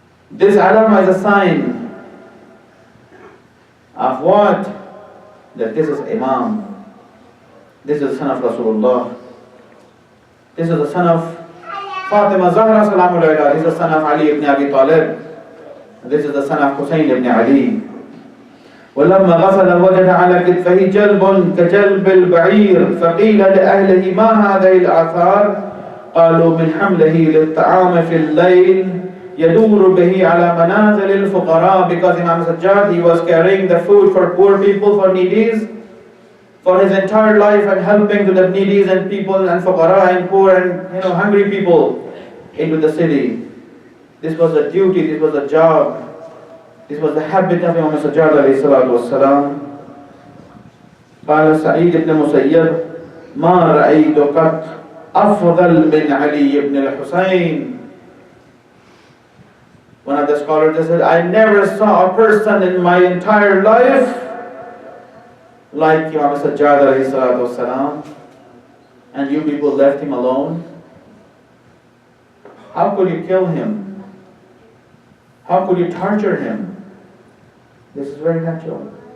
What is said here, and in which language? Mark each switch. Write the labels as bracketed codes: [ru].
[en] This alama is a sign of what? That this is Imam. This is the son of Rasulullah. This is the son of Fatima Zahra Salamullah. This is the son of Ali ibn Abi Talib. This is the son of Hussain ibn Ali. [ar] ولما غسل وجد على كتفه جلب كجلب البعير فقيل لأهله ما هذه الآثار قالوا من حمله للطعام في الليل يدور به على منازل الفقراء. [en] Because Imam Sajjad, he was carrying the food for poor people, for needies, for his entire life, and helping to the needies and people and fuqara and poor and hungry people into the city. This was a duty, this was a job. This was the habit of Imam Sajjad alayhi salatu wassalam. [ar] قال سعيد بن مسيب ما رأيت قط أفضل من علي ibn al-Hussain. [en] One of the scholars said, I never saw a person in my entire life like Imam Sajjad alayhi salatu wassalam, and you people left him alone. How could you kill him? How could you torture him? This is very natural.